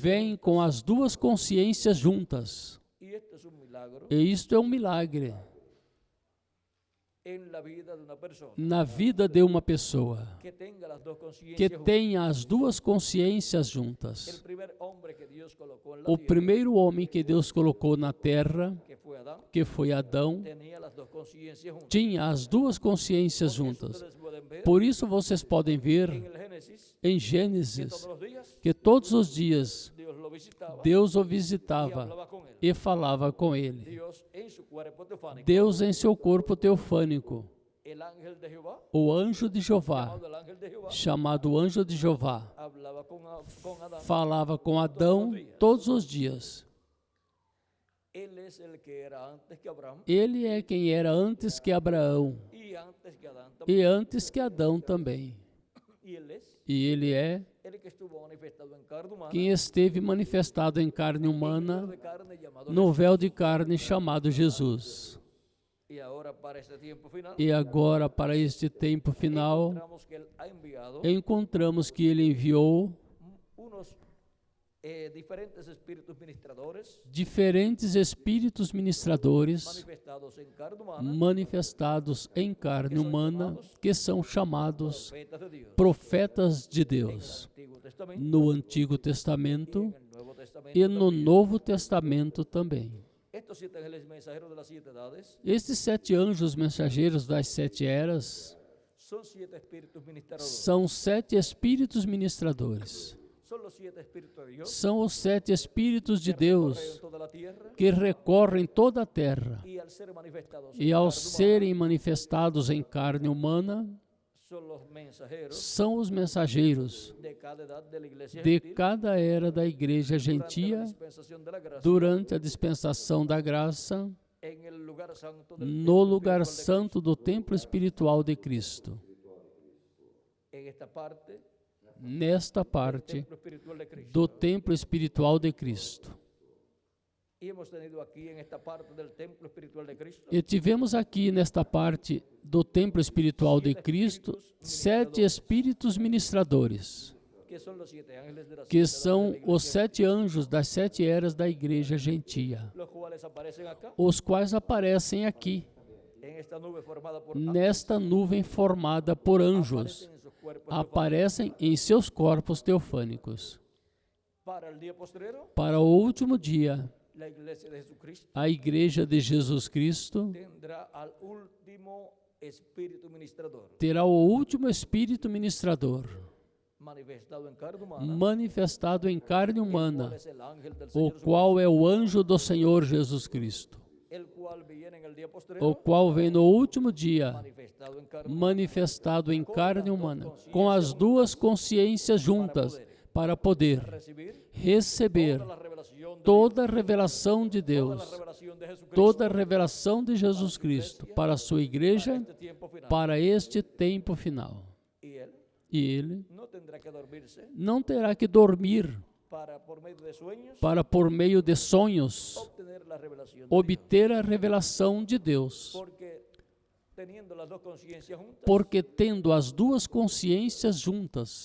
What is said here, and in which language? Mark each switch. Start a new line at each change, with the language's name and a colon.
Portuguese: vem com as duas consciências juntas.
Spanish: y esto es un milagro
Portuguese: E isto é um milagre
Spanish: en la vida de una persona
Portuguese: na vida de uma pessoa
Spanish: que tenga las dos conciencias
Portuguese: que
Spanish: juntas.
Portuguese: tenha as duas consciências
Spanish: El
Portuguese: juntas.
Spanish: primer hombre que Dios colocó en la
Portuguese: O
Spanish: tierra,
Portuguese: primeiro homem que Deus colocou na terra,
Spanish: que fue Adán,
Portuguese: que foi Adão,
Spanish: tenía las dos conciencias juntas.
Portuguese: tinha as duas consciências
Spanish: Por eso
Portuguese: juntas.
Spanish: ustedes pueden ver
Portuguese: Por isso vocês podem
Spanish: en
Portuguese: ver
Spanish: el Génesis
Portuguese: em
Spanish: que
Portuguese: Gênesis
Spanish: todos los días
Portuguese: que todos os dias
Spanish: Dios lo visitaba
Portuguese: Deus o
Spanish: y
Portuguese: visitava
Spanish: hablaba con él.
Portuguese: e falava com ele.
Spanish: Dios en su cuerpo teofánico,
Portuguese: Deus em seu corpo teofânico,
Spanish: el ángel de Jehová,
Portuguese: o anjo de Jeová,
Spanish: llamado el ángel de Jehová,
Portuguese: chamado anjo de Jeová,
Spanish: hablaba con Adán.
Portuguese: falava com Adão todos os dias.
Spanish: Él es el que era antes que Abraham
Portuguese: Ele é quem era antes que Abraão
Spanish: y antes que Adán también.
Portuguese: e antes que Adão também.
Spanish: Y él es
Portuguese: E ele é
Spanish: el que estuvo manifestado en carne humana,
Portuguese: quem esteve manifestado em carne
Spanish: en
Portuguese: humana,
Spanish: de carne llamado
Portuguese: no véu de carne chamado Jesus.
Spanish: Y ahora para este tiempo final
Portuguese: E agora, para este tempo final,
Spanish: encontramos que él ha enviado
Portuguese: encontramos que ele enviou
Spanish: unos diferentes espíritus ministradores
Portuguese: diferentes espíritos ministradores
Spanish: manifestados en carne humana,
Portuguese: manifestados em carne humana, que são chamados
Spanish: profetas de Dios,
Portuguese: profetas de
Spanish: en el
Portuguese: Deus,
Spanish: Antiguo Testamento
Portuguese: no Antigo
Spanish: y en
Portuguese: Testamento
Spanish: el Nuevo Testamento.
Portuguese: e no
Spanish: también.
Portuguese: Novo Testamento também.
Spanish: Estos 7 ángeles mensajeros de las 7 edades
Portuguese: Estes 7 anjos mensageiros das 7 eras
Spanish: son 7 espíritus ministradores.
Portuguese: são 7 espíritos ministradores.
Spanish: Son los 7 espíritus de Dios
Portuguese: São os 7 espíritos de
Spanish: que recorren
Portuguese: Deus
Spanish: toda la tierra
Portuguese: que recorrem toda a terra.
Spanish: y al ser manifestados
Portuguese: E
Spanish: en
Portuguese: ao
Spanish: carne humana,
Portuguese: serem manifestados em carne humana,
Spanish: son los mensajeros
Portuguese: são os mensageiros
Spanish: de cada edad de la iglesia
Portuguese: de
Spanish: gentil
Portuguese: cada era da igreja
Spanish: durante la
Portuguese: gentia
Spanish: dispensación de la gracia
Portuguese: durante a dispensação da graça
Spanish: en el lugar santo del
Portuguese: no
Spanish: templo
Portuguese: lugar
Spanish: espiritual de
Portuguese: santo do templo espiritual de Cristo.
Spanish: Cristo. En esta parte
Portuguese: Nesta parte
Spanish: templo espiritual de Cristo.
Portuguese: do templo espiritual de Cristo.
Spanish: Y hemos tenido aquí en esta parte del templo espiritual de Cristo
Portuguese: E tivemos aqui nesta parte do templo espiritual de Cristo 7 espíritos ministradores,
Spanish: que son los 7 ángeles de la
Portuguese: que
Spanish: siete edades de
Portuguese: são
Spanish: la iglesia
Portuguese: os 7 anjos das 7 eras da igreja gentia,
Spanish: los cuales aparecen acá
Portuguese: os quais aparecem aqui,
Spanish: en esta nube formada por
Portuguese: nesta nuvem formada por anjos,
Spanish: aparecen en sus cuerpos
Portuguese: aparecem em seus corpos teofânicos.
Spanish: para el día postrero.
Portuguese: Para o último dia,
Spanish: La iglesia de Jesucristo
Portuguese: a igreja de Jesus Cristo
Spanish: tendrá al último espíritu ministrador
Portuguese: terá o último espírito ministrador,
Spanish: manifestado en carne humana,
Portuguese: manifestado em carne
Spanish: el cual
Portuguese: humana,
Spanish: es el ángel del
Portuguese: o
Spanish: Señor Jesucristo,
Portuguese: qual é o anjo do Senhor Jesus Cristo,
Spanish: el cual viene en el día
Portuguese: o
Spanish: postrero
Portuguese: qual vem no último dia,
Spanish: manifestado en carne
Portuguese: manifestado em carne humana, com as duas consciências juntas, para poder receber
Spanish: toda la revelación de
Portuguese: toda a
Spanish: Dios,
Portuguese: revelação de Deus,
Spanish: toda la revelación de Jesucristo
Portuguese: toda a revelação de Jesus Cristo para a sua igreja,
Spanish: para este tiempo final.
Portuguese: para este tempo final.
Spanish: Y él
Portuguese: E ele
Spanish: no tendrá que dormirse
Portuguese: não terá que dormir
Spanish: para, por medio de sueños,
Portuguese: para, por meio de sonhos,
Spanish: obtener la revelación de Dios.
Portuguese: obter a revelação de Deus.
Spanish: Porque teniendo las dos conciencias juntas,
Portuguese: Porque tendo as duas consciências juntas,